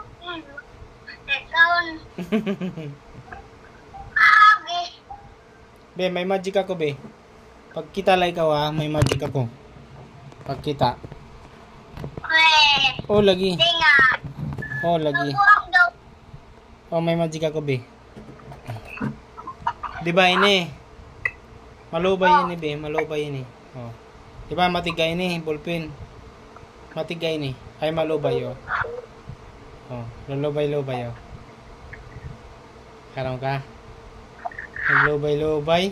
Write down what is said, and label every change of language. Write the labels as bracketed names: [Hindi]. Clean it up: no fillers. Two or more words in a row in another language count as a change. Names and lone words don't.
[Waray] Ikaw. Abi. Be, may magic ako be. Pag kita lang ikaw ha, may magic ako. Pag kita. Oh, lagi. [Filipino] Hindi nga. [Waray] Oh, lagi. Tubuang daw. Oh, may magic ako be. Di ba ini? Malubay ini be, malubay ini. Oh. Di ba matigay ini, ballpen. Matigay ini. Ay malubay oh. Oh, lulubay-lubay oh. Karam ka? Naglubay-lubay.